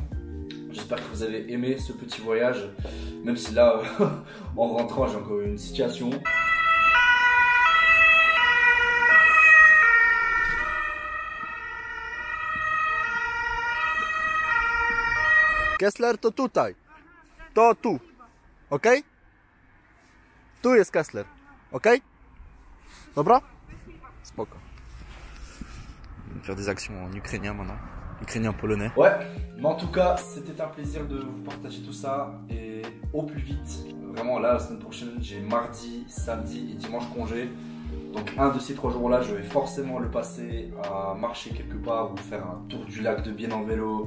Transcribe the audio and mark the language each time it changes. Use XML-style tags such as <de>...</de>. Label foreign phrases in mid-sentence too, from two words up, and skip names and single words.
<fr>J'espère que vous avez aimé ce petit voyage, même si là, en rentrant, j'ai encore une situation.</fr> <pl>Kessler to tutaj. To tu. Ok? Tu jest Kessler. Ok? Dobra? Spoko.</pl> <fr>On va faire des actions en ukrainien maintenant. Ukrainien polonais. Ouais, mais en tout cas, c'était un plaisir de vous partager tout ça et au plus vite. Vraiment, là, la semaine prochaine, j'ai mardi, samedi et dimanche congé. Donc, un de ces 3 jours-là, je vais forcément le passer à marcher quelque part ou faire un tour du lac de Bienne en vélo.</fr>